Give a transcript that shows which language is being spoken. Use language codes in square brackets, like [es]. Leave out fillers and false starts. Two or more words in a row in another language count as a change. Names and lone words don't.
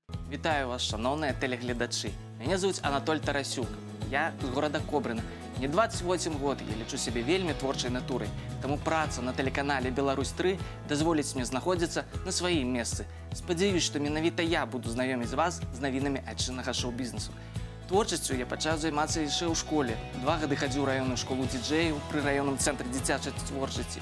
[be] Вітаю вас, шановні телеглядачі. Мене звуть Анатоль Тарасюк. Я з города Кобрина. Мне 28 год, я лічу себе вельми творчай натурай. Таму праца на телеканале «Беларусь-3» дазволіць мне знаходзіцца на сваім месцы. Спадзяюсь, што менавіта я буду знаёміць вас з навінамі айчыннага шоу-бізнесу. Творчасцю я пачаў займацца яшчэ ў школе. 2 гады хадзіў у раённую школу діджэяў пры раённым цэнтры дзіцячай творчасці.